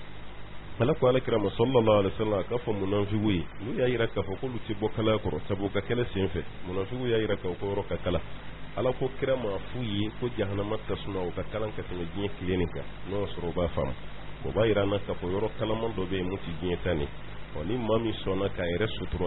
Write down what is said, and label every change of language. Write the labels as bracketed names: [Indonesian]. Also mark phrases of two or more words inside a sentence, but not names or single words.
[Bambara] ala ko alakira ma [Arabic] صلى الله عليه وسلم [Bambara] a k'a fɔ munafigu ye n'u y'a yira k'a fɔ k'olu tɛ bɔ kalaya kɔrɔ sabu ka kɛlɛ sen fɛ munafigu y'a yira k'a fɔ ko yɔrɔ ka kala ala ko kira ma f'u ye ko jahanama tasuma o ka kalan ka tɛmɛ diɲɛ tile nin kan n'o y'a sɔrɔ o b'a faamu o b'a yira an na k'a fɔ yɔrɔ kalaman dɔ bɛ yen mun tɛ diɲɛ ta nin ni maa min sɔnna k'a yɛrɛ sutura